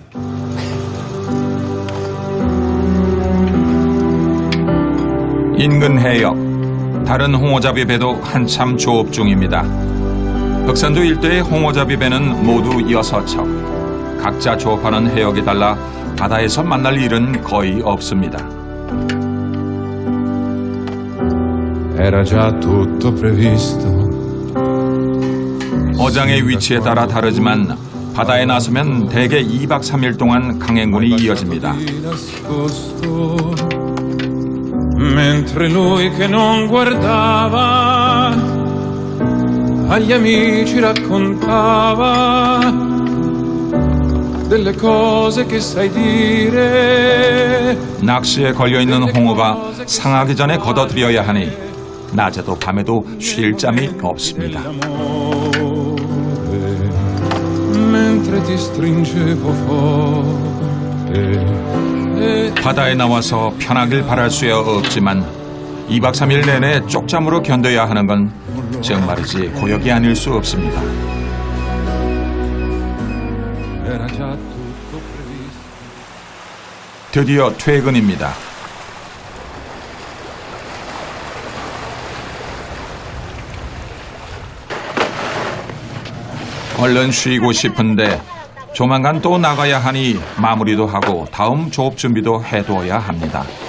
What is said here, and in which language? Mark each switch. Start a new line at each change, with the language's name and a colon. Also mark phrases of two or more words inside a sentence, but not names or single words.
Korean: 인근 해역, 다른 홍어잡이 배도 한참 조업 중입니다. 흑산도 일대의 홍어잡이 배는 모두 6척. 각자 조업하는 해역이 달라 바다에서 만날 일은 거의 없습니다.
Italian: Era già tutto previsto.
Korean: 어장의 위치에 따라 다르지만 바다에 나서면 대개 2박 3일 동안 강행군이 이어집니다.
Italian: Mentre lui che non guardava agli amici raccontava delle cose che sai dire.
Korean: 낚시에 걸려있는 홍어가 상하기 전에 걷어들여야 하니 낮에도 밤에도 쉴 잠이 없습니다.
Italian: Mentre ti stringevo forte.
Korean: 바다에 나와서 편하길 바랄 수야 없지만 2박 3일 내내 쪽잠으로 견뎌야 하는 건 정말이지 고역이 아닐 수 없습니다.
Italian: Era già tutto previsto.
Korean: 드디어 퇴근입니다. 얼른 쉬고 싶은데 조만간 또 나가야 하니 마무리도 하고 다음 조업 준비도 해두어야 합니다.